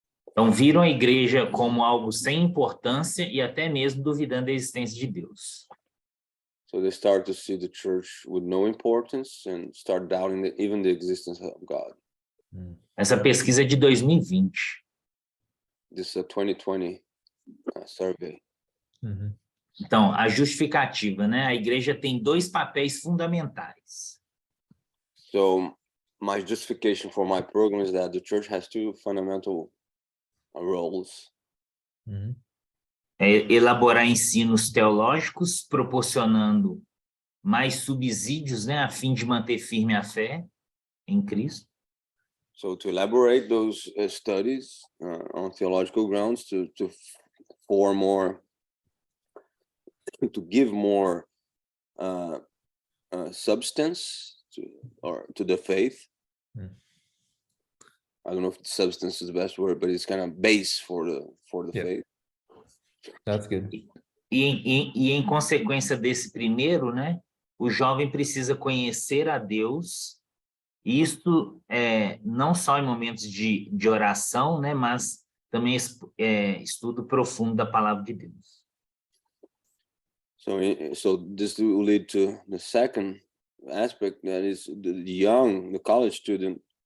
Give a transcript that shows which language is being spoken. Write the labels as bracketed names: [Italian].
[Portuguese] Então viram a igreja como algo sem importância e até mesmo duvidando da existência de Deus. [English] So they start to see the church with no importance and start doubting even the existence of God. [Portuguese] Essa pesquisa é de 2020. [English] This is a 2020 survey. [Portuguese] Então, a justificativa, né? A igreja tem dois papéis fundamentais. [English] So my justification for my program is that the church has two fundamental roles. [Portuguese] Elaborar ensinos teológicos, proporcionando mais subsídios, né, a fim de manter firme a fé em Cristo. [English] So to elaborate those studies on theological grounds, to form more, to give more substance to the faith. I don't know if substance is the best word, but it's kind of base for the faith. That's good. [Portuguese] E em consequência desse primeiro, né, o jovem precisa conhecer a Deus. Isto não só em momentos de oração, né, mas também estudo profundo da palavra de Deus. [English] So this will lead to the second aspect, that is the college student.